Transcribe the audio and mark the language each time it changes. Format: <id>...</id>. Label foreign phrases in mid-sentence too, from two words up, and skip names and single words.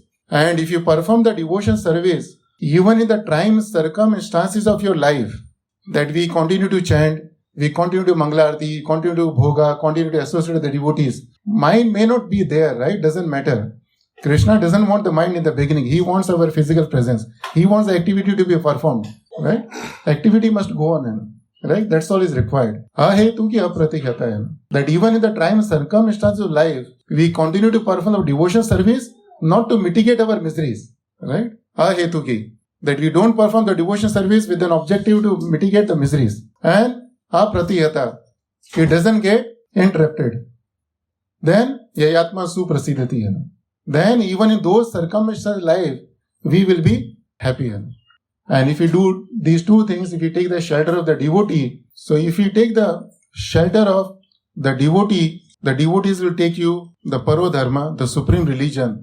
<en>And if you perform the devotion service, even in the trying circumstances of your life, that we continue to chant, we continue to Mangalarti, continue to Bhoga, continue to associate with the devotees. Mind may not be there, right? Doesn't matter. Krishna doesn't want the mind in the beginning. He wants our physical presence. He wants the activity to be performed, right? Activity must go on, right? That's all is required.</en> <sa>अहैतु की अप्रतिहता.</sa> <en>That even in the trying circumstances of life, we continue to perform the devotion service, not to mitigate our miseries, right?</en> <sa>अहैतु की.</sa> <en>That we don't perform the devotion service with an objective to mitigate the miseries. And apratihata. It doesn't get interrupted.</en> <sa>Then ययात्मा सुप्रसीदति.</sa> <en>Then even in those circumstances of life, we will be happy. And if we do these two things, if we take the shelter of the devotee, so if you take the shelter of the devotee, the devotees will take you the</en> <sa>परो धर्म,</sa> <en>the supreme religion.</en>